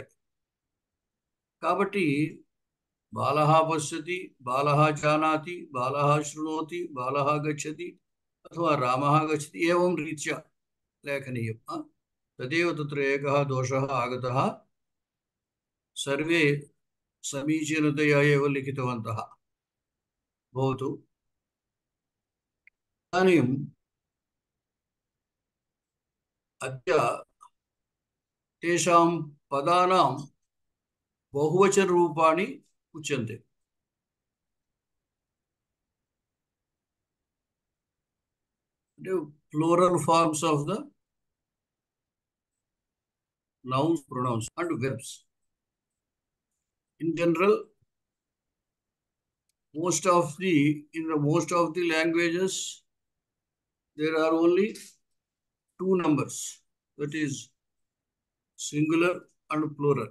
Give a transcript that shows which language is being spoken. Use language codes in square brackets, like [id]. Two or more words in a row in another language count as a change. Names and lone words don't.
[sa] కాబట్టి బాలః పశ్యతి, బాలః జానాతి, బాలః శృణోతి, బాలః గచ్చతి అథवा రామः గచ్చతి ఏవం రీత్యా లేఖనీయం. తదేవ తత్ర ఏకः దోషः ఆగతः, సర్వే సమీచీనతయా ఏవ లిఖితవంతः భవతు. ఇదాनीम् अद्य तेषां पदानां बहुवचनरूपाणि उच्यन्ते. [en] Plural forms of the nouns, pronouns and verbs. In general, most of the languages there are only two numbers, that is singular and plural.